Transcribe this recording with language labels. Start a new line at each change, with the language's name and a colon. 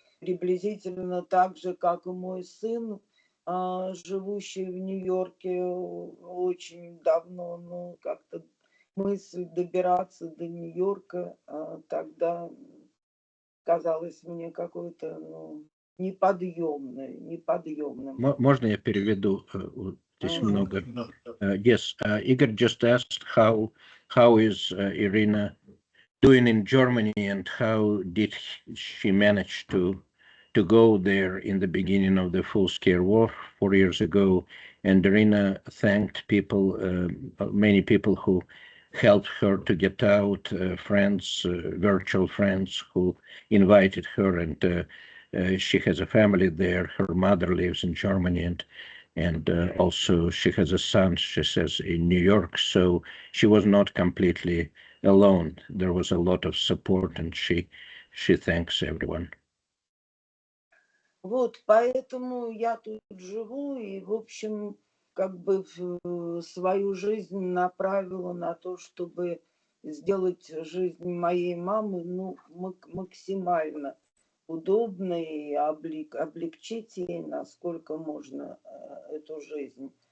Russian: Приблизительно так же, как и мой сын, живущий в Нью-Йорке очень давно, но как-то мысль добираться до Нью-Йорка тогда казалась мне какой-то неподъемной. Можно я переведу Здесь много.
English: Yes, Igor just asked how is Iryna doing in Germany and how did she manage to go there in the beginning of the full-scale war 4 years ago. And Iryna thanked people, many people who helped her to get out, friends, virtual friends who invited her, and she has a family there. Her mother lives in Germany, and also she has a son, she says, in New York. So she was not completely alone. There was a lot of support, and she thanks everyone.
Russian: Вот, поэтому я тут живу и, в общем, как бы свою жизнь направила на то, чтобы сделать жизнь моей мамы, ну, максимально удобной и облегчить ей, насколько можно, эту жизнь.